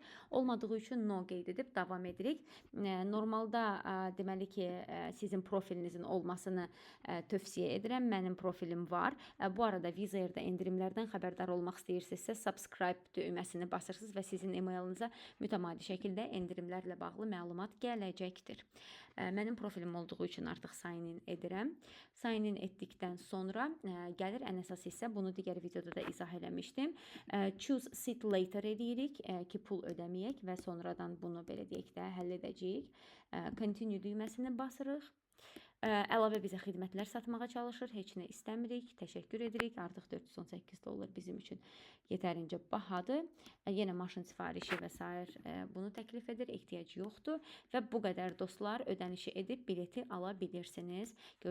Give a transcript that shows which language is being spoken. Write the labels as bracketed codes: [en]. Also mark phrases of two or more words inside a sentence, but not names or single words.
[az] Olmadığı üçün no qeyd edib davam edirik. Normalda deməli ki, sizin profilinizin olmasını tövsiyə edirəm. Mənim profilim var. Bu arada Wizz Air-də endirimlərdən xəbərdar olmaq istəyirsinizsə, subscribe düyməsini basırsınız və sizin e-mailiniza mütəmadi şəkildə endirimlərlə bağlı məlumat gələcəkdir. Mənim profilim olduğu üçün artıq [en] sign in [az] edirəm. [en] Sign in [az] etdikdən sonra gəlir ən əsas hissə, bunu digər videoda da izah eləmişdim. [en] Choose seat later [az] edirik ki, pul ödəməyək və sonradan bunu belə deyək də həll edəcəyik. Continue düyməsini basırıq. Əlavə bizə xidmətlər satmağa çalışır, heç nə istəmirik, təşəkkür edirik. Artıq $418 bizim üçün yetərincə bahadır. Yenə maşın sifarişi və s. bunu təklif edir, ehtiyac yoxdur və bu qədər dostlar ödənişi edib bileti ala bilirsiniz.